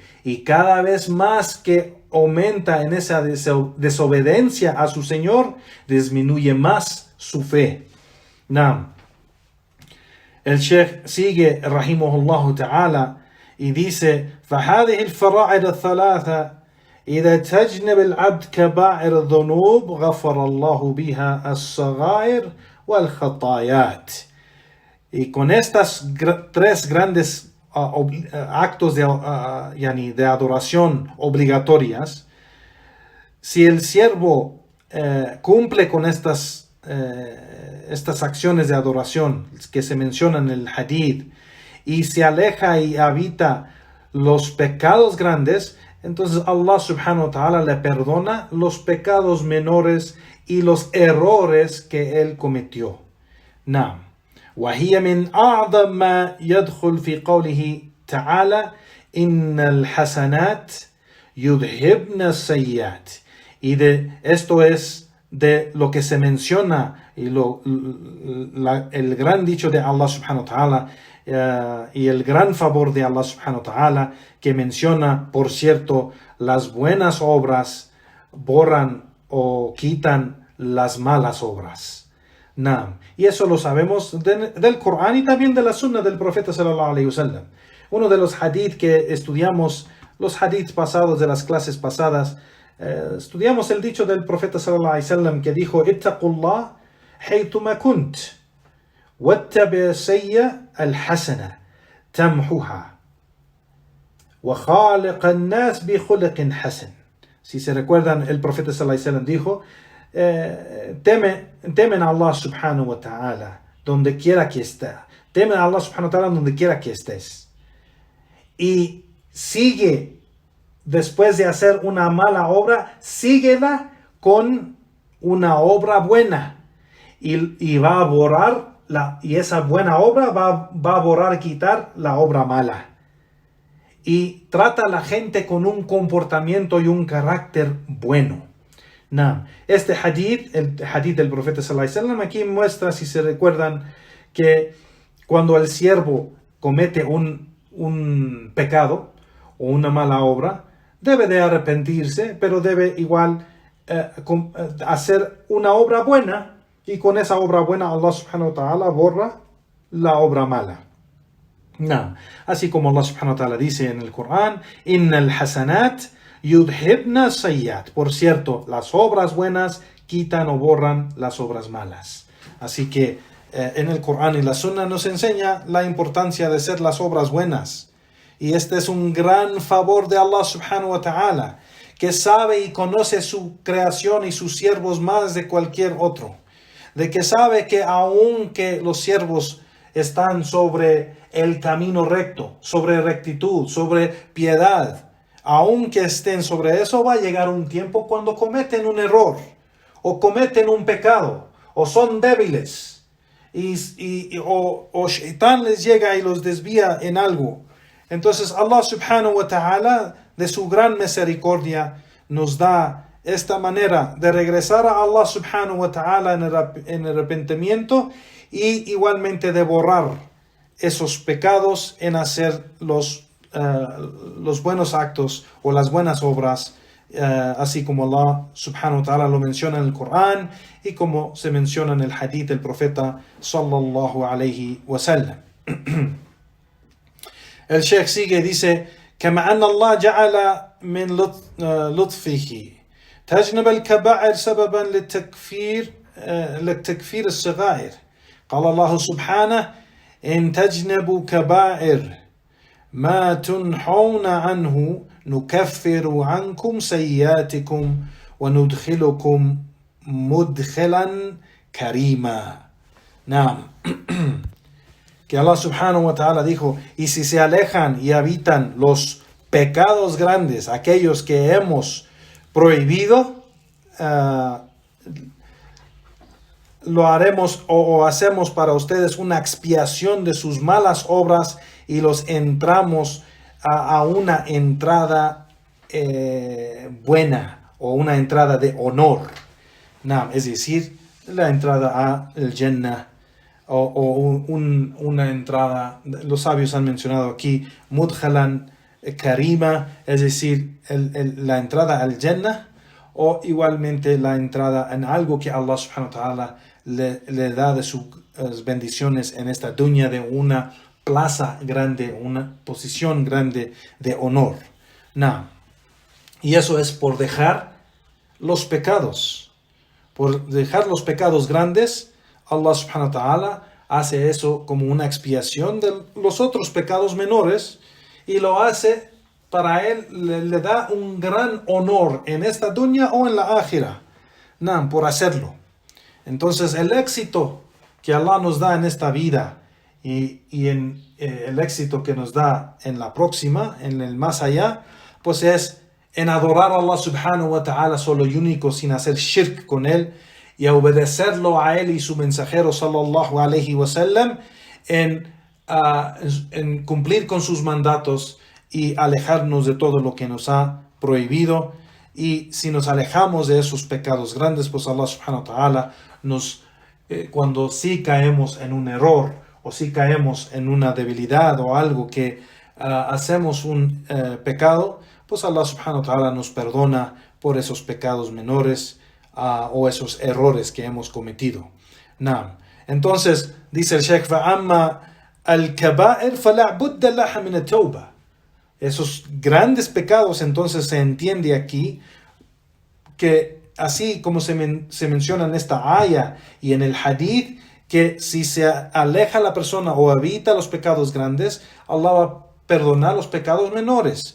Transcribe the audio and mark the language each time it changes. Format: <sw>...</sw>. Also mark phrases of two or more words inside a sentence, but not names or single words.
<es>Y cada vez más que aumenta en esa desobediencia a su Señor, disminuye más su fe. El Sheikh sigue,</es> <ar>رحمه الله تعالى,</ar> <es>y dice:</es> <ar>فَهَذِهِ الْفَرَائِضُ الثَّلَاثَةِ إذا تجنب العبد كبائر الذنوب غفر الله بها الصغائر والخطايات.</ar> <es>Y con estas tres grandes actos de adoración obligatorias, si el siervo cumple con estas acciones de adoración que se mencionan en el hadith y se aleja y evita los pecados grandes, entonces Allah</es> <ar>سبحانه وتعالى</ar> <es>le perdona los pecados menores y los errores que él cometió.</es> <ar>وهي من أعظم ما يدخل في قوله تعالى إن الحسنات يذهبن السيئات.</ar> <es>Y esto es de lo que se menciona y el gran dicho de Allah</es> <ar>سبحانه وتعالى</ar> <es>y el gran favor de Allah</es> <ar>سبحانه وتعالى,</ar> <es>que menciona, por cierto, las buenas obras borran o quitan las malas obras. Y eso lo sabemos del Corán y también de la Sunna del Profeta</es> <ar>صلى الله عليه وسلم.</ar> <es>Uno de los hadith que estudiamos, los hadiths pasados de las clases pasadas, estudiamos el dicho del Profeta</es> <ar>صلى الله عليه وسلم</ar> <es>que dijo:</es> <ar>اتق الله حيثما كنت وأتبع السيئة الحسنة تمحها وخالق الناس بخلق حسن.</ar> <es>Si se recuerdan, el Profeta</es> <ar>صلى الله عليه وسلم</ar> <es>dijo: temen a Allah</es> <ar>سبحانه وتعالى</ar> <es>donde quiera que estés. Temen a Allah</es> <ar>سبحانه وتعالى</ar> <es>donde quiera que estés. Y sigue, después de hacer una mala obra, síguela con una obra buena. Y va a borrar, y esa buena obra va a borrar y quitar la obra mala. Y trata a la gente con un comportamiento y un carácter bueno. Este hadith, el hadith del profeta</es> <ar>صلى الله عليه وسلم,</ar> <es>aquí muestra, si se recuerdan, que cuando el siervo comete un pecado o una mala obra, debe de arrepentirse, pero debe igual hacer una obra buena, y con esa obra buena Allah</es> <ar>سبحانه وتعالى</ar> <es>borra la obra mala. Así como Allah</es> <ar>سبحانه وتعالى</ar> <es>dice en el Corán,</es> <ar>إن الحسنات يذهبن السيئات.</ar> <es>Por cierto, las obras buenas quitan o borran las obras malas. Así que en el Corán y la Sunna nos enseña la importancia de hacer las obras buenas. Y este es un gran favor de Allah</es> <ar>سبحانه وتعالى,</ar> <es>que sabe y conoce su creación y sus siervos más de cualquier otro. De que sabe que aunque los siervos están sobre el camino recto, sobre rectitud, sobre piedad, aunque estén sobre eso, va a llegar un tiempo cuando cometen un error, o cometen un pecado, o son débiles, o Shaitán les llega y los desvía en algo. Entonces Allah</es> <ar>سبحانه وتعالى,</ar> <es>de su gran misericordia, nos da esta manera de regresar a Allah</es> <ar>سبحانه وتعالى</ar> <es>en arrepentimiento, y igualmente de borrar esos pecados en hacer los buenos actos o las buenas obras, así como Allah</es> <ar>سبحانه وتعالى</ar> <es>lo menciona en el Corán y como se menciona en el hadith del profeta</es> <ar>صلى الله عليه وسلم.</ar> <es>El Sheikh sigue, dice:</es> <ar>كما أن الله جعل من لطفه تجنب الكبائر سببا للتكفير الصغائر. قال الله سبحانه: إن تجنبوا كبائر ما تنحون عنه نكفر عنكم سيئاتكم وندخلكم مدخلا كريما.</ar> <es>Que Allah</es> <ar>سبحانه وتعالى</ar> <es>dijo: y si se alejan y evitan los pecados grandes, aquellos que hemos prohibido, lo haremos o hacemos para ustedes una expiación de sus malas obras, y los entramos a una entrada buena, o una entrada de honor. Es decir, la entrada al Jannah, o una entrada, los sabios han mencionado aquí,</es> <ar>مدخلا كريما,</ar> <es>es decir, la entrada al Jannah, o igualmente la entrada en algo que Allah</es> <ar>سبحانه وتعالى</ar> <es>le da de sus bendiciones en esta dunya, de una plaza grande, una posición grande de honor. Y eso es por dejar los pecados. Por dejar los pecados grandes, Allah</es> <ar>سبحانه وتعالى</ar> <es>hace eso como una expiación de los otros pecados menores, y lo hace para él, le da un gran honor en esta dunya o en la akhira, por hacerlo. Entonces el éxito que Allah nos da en esta vida, y en el éxito que nos da en la próxima, en el más allá, pues es en adorar a Allah</es> <ar>سبحانه وتعالى</ar> <es>solo y único, sin hacer shirk con él, y a obedecerlo a él y su mensajero</es> <ar>صلى الله عليه وسلم,</ar> <es>en cumplir con sus mandatos y alejarnos de todo lo que nos ha prohibido. Y si nos alejamos de esos pecados grandes, pues Allah</es> <ar>سبحانه وتعالى</ar> <es>cuando sí caemos en un error, o si caemos en una debilidad o algo que hacemos un pecado, pues Allah</es> <ar>سبحانه وتعالى</ar> <es>nos perdona por esos pecados menores o esos errores que hemos cometido. Entonces dice el Sheikh:</es> <ar>فَأَمَّا الْكَبَائِرْ فَلَا بُدَّ لَهَا مِنَ التَّوْبَةِ.</ar> <es>Esos grandes pecados, entonces se entiende aquí que, así como se menciona en esta aya y en el hadith, que si se aleja la persona o evita los pecados grandes, Allah va a perdonar los pecados menores.</es>